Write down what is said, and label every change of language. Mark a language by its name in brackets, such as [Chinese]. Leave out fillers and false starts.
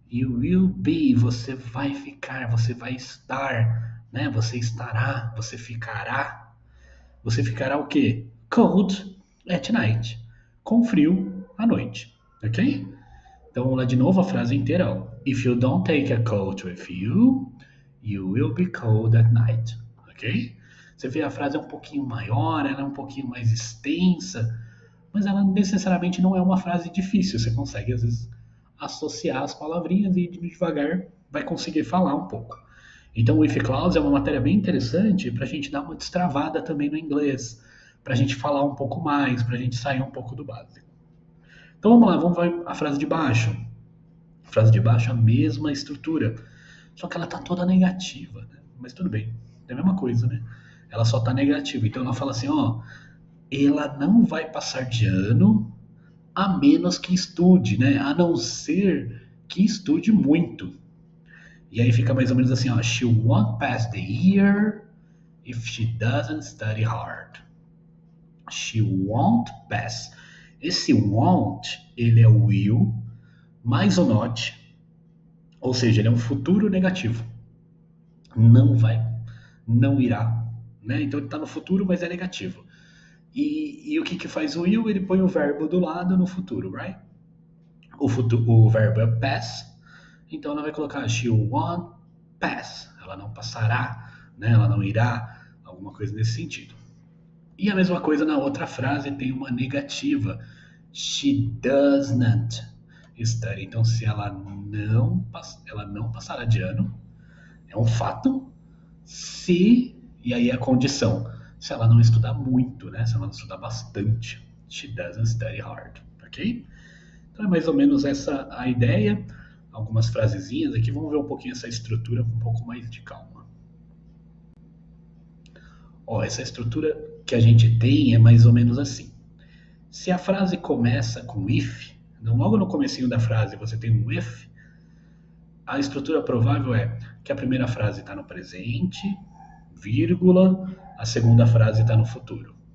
[English] You will be. [Portuguese] Você vai ficar, você vai estar, né? Você estará, você ficará. Você ficará o quê? [English] Cold at night. [Portuguese] Com frio à noite. Ok? Então vamos lá de novo a frase inteira. Ó. [English] If you don't take a coat with you, you will be cold at night. Ok? [Portuguese] Você vê a frase é um pouquinho maior, ela é um pouquinho mais extensa, mas ela necessariamente não é uma frase difícil. Você consegue, às vezes, associar as palavrinhas e devagar vai conseguir falar um pouco. Então, o if clause é uma matéria bem interessante para a gente dar uma destravada também no inglês, para a gente falar um pouco mais, para a gente sair um pouco do básico. Então vamos lá, vamos ver a frase de baixo. A frase de baixo é a mesma estrutura, só que ela tá toda negativa, né? Mas tudo bem, é a mesma coisa, né? Ela só tá negativa. Então ela fala assim, ó, ela não vai passar de ano a menos que estude, né? A não ser que estude muito. E aí fica mais ou menos assim, ó, [English] she won't pass the year if she doesn't study hard. She won't pass. [Portuguese] Esse won't, ele é o will mais o not, ou seja, ele é um futuro negativo. Não vai, não irá, né? Então ele está no futuro, mas é negativo. E o que faz o will? Ele põe o verbo do lado no futuro, right? O verbo é pass, então ela vai colocar [English] she won't pass. [Portuguese] Ela não passará, né? Ela não irá, alguma coisa nesse sentido. E a mesma coisa na outra frase tem uma negativa. [English] She does not study. [Portuguese] Então, se ela não passará de ano, é um fato. Se, e aí a condição, se ela não estudar muito, né? Se ela não estudar bastante. [English] She doesn't study hard, ok? [Portuguese] Então é mais ou menos essa a ideia. Algumas frasezinhas aqui, vamos ver um pouquinho essa estrutura com um pouco mais de calma. Ó, essa estrutura que a gente tem é mais ou menos assim. Se a frase começa com if, então logo no comecinho da frase você tem um if, a estrutura provável é que a primeira frase está no presente, vírgula, a segunda frase está no futuro.